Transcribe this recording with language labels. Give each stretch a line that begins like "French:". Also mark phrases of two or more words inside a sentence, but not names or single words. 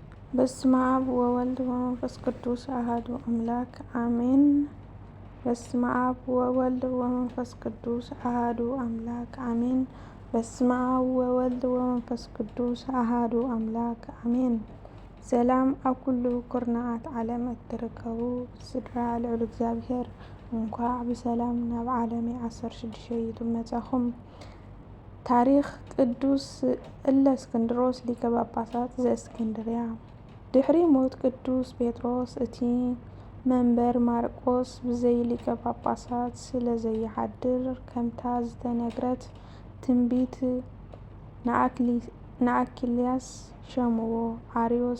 Geez: በስመ አብ ወወልድ ወመንፈስ ቅዱስ አሐዱ አምላክ አሜን። በስመ አብ ወወልድ ወመንፈስ ቅዱስ አሐዱ አምላክ አሜን። በስመ አብ ወወልድ ወመንፈስ ቅዱስ አሐዱ አምላክ አሜን።
Tigrinya: ሰላም ኣብ ኩሉ ኩርናዓት ዓለም እትርከቡ ስድራ ልዑል እግዚአብሔር እንኳዕ ብሰላም ናብ ዓለመይ 16 መጻኹም። ታሪክ ቅዱስ እለእስክንድሮስ ሊቀ ጳጳሳት ዘእስክንድርያ። ድሕሪ ሞት ቅዱስ ጴጥሮስ እቲ መንበር ማርቆስ ብዘይ ሊቀ ጳጳሳት ስለ ዘይሓድር ከምታ ዝተነግረት ትንቢት ንኣኪልያስ ሸምዎ። ኣርዮስ